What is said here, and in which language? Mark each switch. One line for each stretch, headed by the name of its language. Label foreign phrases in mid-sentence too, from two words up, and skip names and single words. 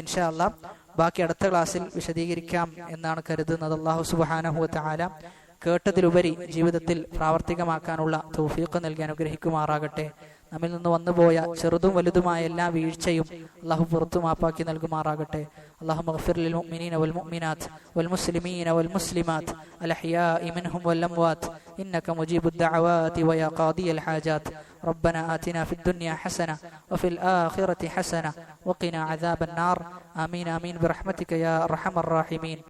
Arabic: إن شاء الله
Malayalam: ബാക്കി അടുത്ത ക്ലാസ്സിൽ വിശദീകരിക്കാം എന്നാണ് കരുതുന്നത്. അല്ലാഹു
Arabic: سبحانه وتعالى
Malayalam: കേട്ടതിലുപരി ജീവിതത്തിൽ പ്രാവർത്തികമാക്കാനുള്ള തൗഫീഖ് നൽകി അനുഗ്രഹിക്കുമാറാകട്ടെ. നമ്മിൽ നിന്ന് വന്നുപോയ ചെറുതും വലുതുമായ എല്ലാ വീഴ്ചയും അല്ലാഹു പുറത്തു മാപ്പാക്കി നൽകുമാറാകട്ടെ.
Arabic: اللهم اغفر للمؤمنين والمؤمنات والمسلمين والمسلمات الأحياء منهم والأموات إنك مجيب الدعوات ويا قاضي الحاجات. ربنا آتنا في الدنيا حسنة وفي الآخرة حسنة وقنا عذاب النار. آمين آمين برحمتك يا أرحم الراحمين.